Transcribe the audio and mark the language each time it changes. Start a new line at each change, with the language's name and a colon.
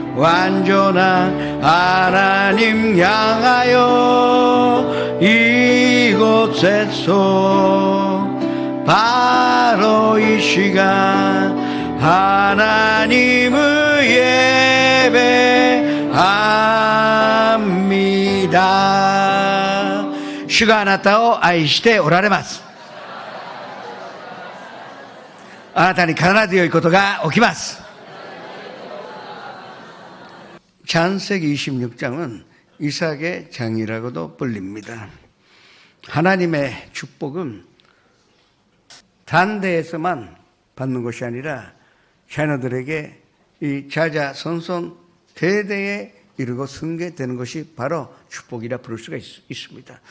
Korean: 완전한 하나님 향하여 이곳에서 바로 이 시간 하나님을 예배합니다. 주가
Japanese: あなたを愛しておられます。あなたに必ず良いことが起きます。
Korean: 창세기 26장은 이삭의 장이라고도 불립니다. 하나님의 축복은 단대에서만 받는 것이 아니라 자녀들에게 이 자자손손 대대에 이르고 승계되는 것이 바로 축복이라 부를 수가 있습니다.